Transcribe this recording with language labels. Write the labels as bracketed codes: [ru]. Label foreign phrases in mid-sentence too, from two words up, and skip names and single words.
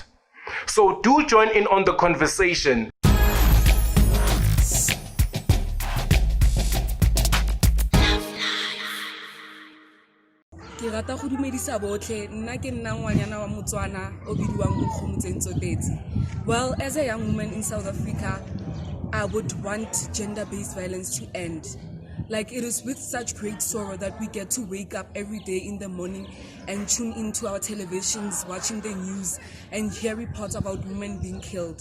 [en] So do join in on the conversation. [tn] Ke rata go dumedisa botlhe nna ke nna ngwanyana wa Motswana o bidiwang Nkgomotse. [en] Well, as a young woman in South Africa, I would want gender-based violence to end. Like, it is with such great sorrow that we get to wake up every day in the morning and tune into our televisions, watching the news and hear reports about women being killed.